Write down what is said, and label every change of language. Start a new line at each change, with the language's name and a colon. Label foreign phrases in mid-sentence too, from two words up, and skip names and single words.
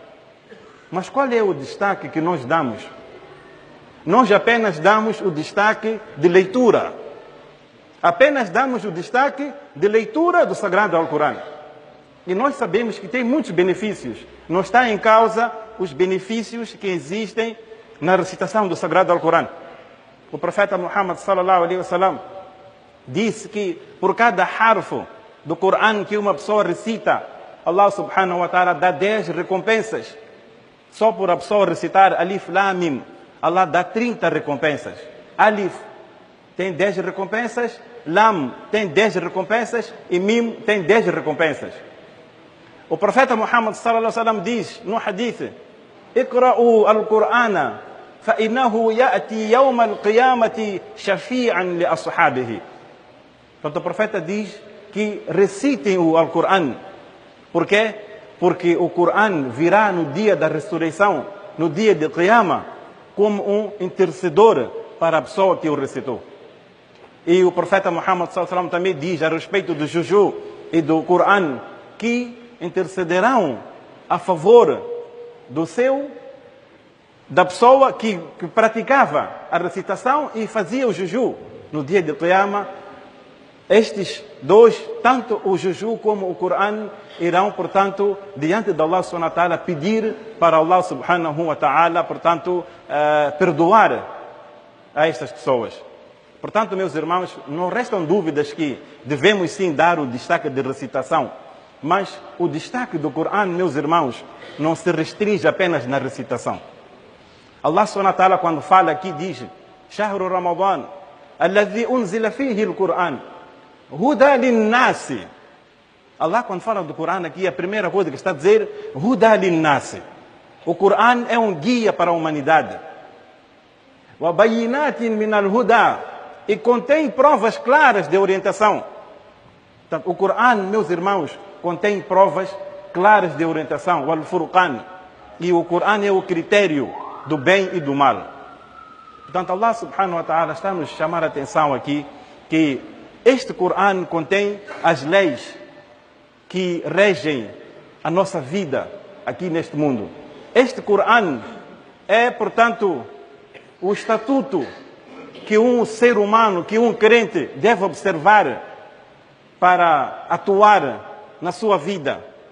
Portuguese: Mas qual é o destaque que nós damos? Nós apenas damos o destaque de leitura. Apenas damos o destaque de leitura do Sagrado Alcorão. E nós sabemos que tem muitos benefícios. Não está em causa os benefícios que existem na recitação do Sagrado Alcorão. O profeta Muhammad
Arabic: صلى الله عليه وسلم
Portuguese: disse que por cada harfo do Corão que uma pessoa recita,
Arabic: الله سبحانه وتعالى
Portuguese: dá 10 recompensas. Só por a pessoa recitar
Arabic: ألف لام ميم,
Portuguese: Allah dá 30 recompensas. Alif tem 10 recompensas, Lam tem 10 recompensas e Mim tem 10 recompensas. O profeta Muhammad
Arabic: صلى الله عليه وسلم
Portuguese: diz no hadith:
Arabic: اقرءوا القرآن فإنه يأتي يوم القيامة شفيعا لأصحابه.
Portuguese: Portanto, o profeta diz que recitem o Alcorão. Por quê? Porque o Corão virá no dia da ressurreição, no dia de Qiyamah, como um intercedor para a pessoa que o recitou. E o profeta Muhammad
Arabic: صلى الله عليه وسلم
Portuguese: também diz a respeito do juju e do Coran que intercederão a favor da pessoa que praticava a recitação e fazia o juju. No dia de Qiyamah, estes dois, tanto o juju como o Coran, irão, portanto, diante de
Arabic: الله سبحانه وتعالى,
Portuguese: pedir para
Arabic: الله سبحانه وتعالى,
Portuguese: portanto, perdoar a estas pessoas. Portanto, meus irmãos, não restam dúvidas que devemos sim dar o destaque de recitação. Mas o destaque do Coran, meus irmãos, não se restringe apenas na recitação.
Arabic: الله سبحانه وتعالى,
Portuguese: quando fala aqui, diz:
Arabic: شهر رمضان الذي أنزل فيه القرآن هدى للناس.
Portuguese: Allah, quando fala do Coran aqui, a primeira coisa que está a dizer,
Arabic: هدى للناس.
Portuguese: O Coran é um guia para a humanidade.
Arabic: وبينات من الهدى,
Portuguese: e contém provas claras de orientação. Portanto, o Coran, meus irmãos, contém provas claras de orientação. O Al-Furqan. E o Coran é o critério do bem e do mal. Portanto,
Arabic: الله سبحانه وتعالى
Portuguese: está a nos chamar a atenção aqui que este Coran contém as leis que regem a nossa vida aqui neste mundo. Este Coran é, portanto, o estatuto que um ser humano, que um crente deve observar para atuar na sua vida.